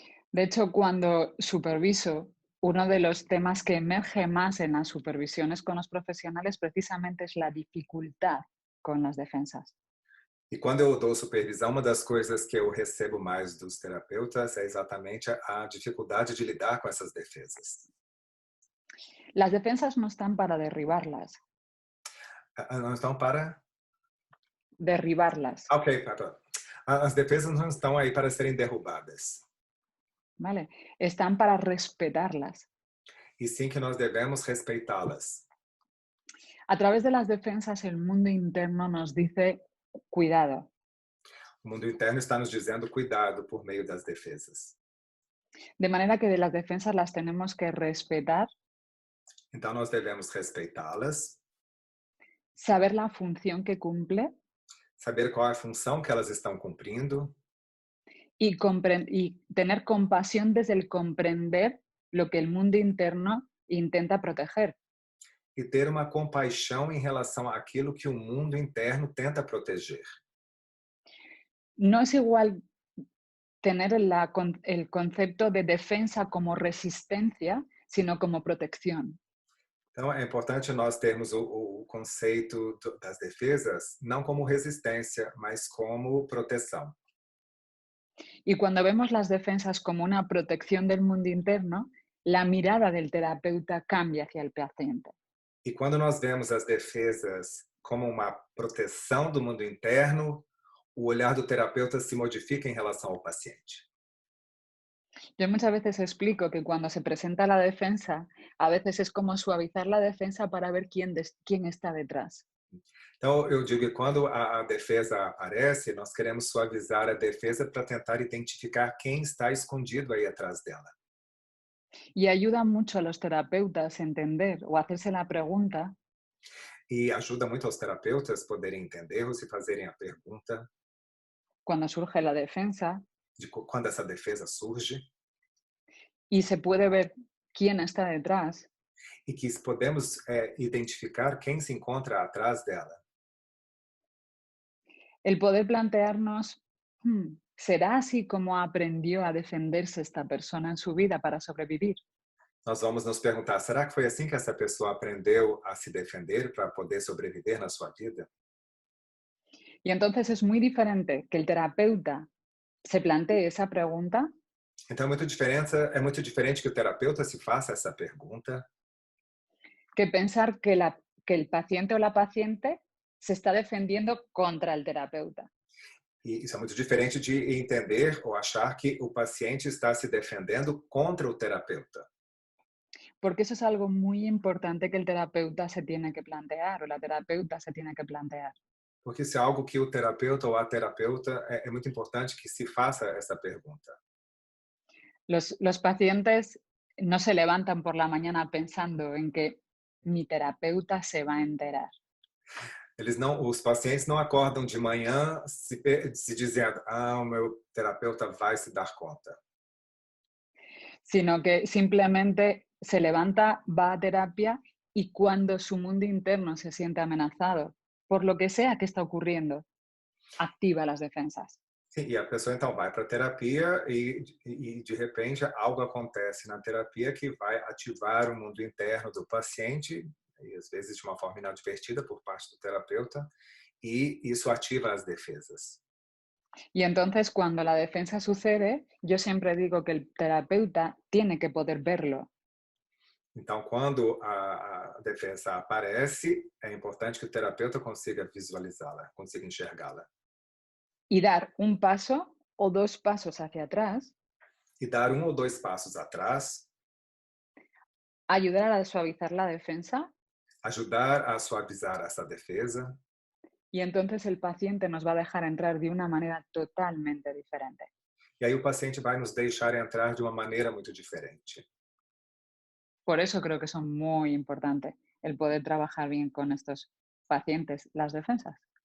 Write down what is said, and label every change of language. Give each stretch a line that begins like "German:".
Spanish: De hecho, cuando superviso, uno de los temas que emerge más en las supervisiones con los profesionales precisamente es la dificultad con las defensas.
Portuguese: E quando eu dou supervisão, uma das coisas que eu recebo mais dos terapeutas é exatamente a dificuldade de lidar com essas defesas.
Spanish: Las defensas no están para derribarlas.
Portuguese: Não estão para?
Spanish: Derribarlas.
Portuguese: Ok, as defesas não estão aí para serem derrubadas.
Spanish: ¿Vale? Están para respetarlas.
Portuguese: E sim que nós devemos respeitá-las.
Spanish: A través de las defensas, el mundo interno nos dice cuidado.
Portuguese: O mundo interno está nos dizendo cuidado por meio das defesas.
Spanish: De manera que de las defensas las tenemos que respetar.
Portuguese: Então nós devemos respeitá-las.
Spanish: Saber la función que cumple.
Portuguese: Saber qual é a função que elas estão cumprindo.
Spanish: Y tener compasión desde el comprender lo que el mundo interno intenta proteger.
Portuguese: E ter uma compaixão em relação àquilo que o mundo interno tenta proteger.
Spanish: No es igual tener el concepto de defensa como resistencia, sino como protección.
Portuguese: Então, é importante nós termos o conceito das defesas não como resistência, mas como proteção.
Spanish: Y cuando vemos las defensas como una protección del mundo interno, la mirada del terapeuta cambia hacia el paciente.
Portuguese: E quando nós vemos as defesas como uma proteção do mundo interno, o olhar do terapeuta se modifica em relação ao paciente.
Spanish: Yo muchas veces explico que cuando se presenta la defensa, a veces es como suavizar la defensa para ver quién está detrás.
Portuguese: Então, eu digo que quando a defesa aparece, nós queremos suavizar a defesa para tentar identificar quem está escondido aí atrás dela.
Spanish: Y ayuda mucho a los terapeutas a entender o hacerse la pregunta.
Portuguese: E ajuda muito aos terapeutas poderem entender ou se fazerem a pergunta.
Spanish: Cuando surge la defensa.
Portuguese: De quando essa defesa surge.
Spanish: Y se puede ver quién está detrás.
Portuguese: E que podemos identificar quem se encontra atrás dela.
Spanish: El poder plantearnos, ¿será así como aprendió a defenderse esta persona en su vida para sobrevivir?
Portuguese: Nós vamos nos perguntar, será que foi assim que essa pessoa aprendeu a se defender para poder sobreviver na sua vida?
Spanish: Y entonces es muy diferente que el terapeuta se plantee esa pregunta.
Portuguese: Então é muito diferente que o terapeuta se faça essa pergunta.
Spanish: Que pensar que el paciente o la paciente se está defendiendo contra el terapeuta.
Portuguese: E isso é muito diferente de entender ou achar que o paciente está se defendendo contra o terapeuta.
Spanish: Porque eso es algo muy importante que el terapeuta se tiene que plantear o la terapeuta se tiene que plantear.
Portuguese: Porque isso é algo que o terapeuta ou a terapeuta é muito importante que se faça essa pergunta.
Spanish: Los pacientes no se levantan por la mañana pensando en que mi terapeuta se va a enterar.
Portuguese: Os pacientes não acordam de manhã se dizendo, o meu terapeuta vai se dar conta.
Spanish: sino que simplemente se levanta, va a terapia y cuando su mundo interno se siente amenazado por lo que sea que está ocurriendo, activa las defensas.
Portuguese: Sim, e a pessoa então vai para a terapia e de repente algo acontece na terapia que vai ativar o mundo interno do paciente, e às vezes de uma forma inadvertida por parte do terapeuta, e isso ativa as defesas.
Spanish: Y entonces cuando la defensa sucede, yo siempre digo que el terapeuta tiene que poder verlo.
Portuguese: Então, quando a defesa aparece, é importante que o terapeuta consiga visualizá-la, consiga enxergá-la.
Spanish: Y dar un paso o dos pasos hacia atrás,
Portuguese: E dar ou dois passos atrás,
Spanish: ayudar a suavizar la defensa
Portuguese: ajudar a suavizar essa defesa,
Spanish: y entonces el paciente nos va a dejar entrar de una manera totalmente diferente.
Portuguese: e aí o paciente vai nos deixar entrar de uma maneira muito diferente.
Spanish: Por eso creo que son muy importantes el poder trabajar bien con estos pacientes, las defensas.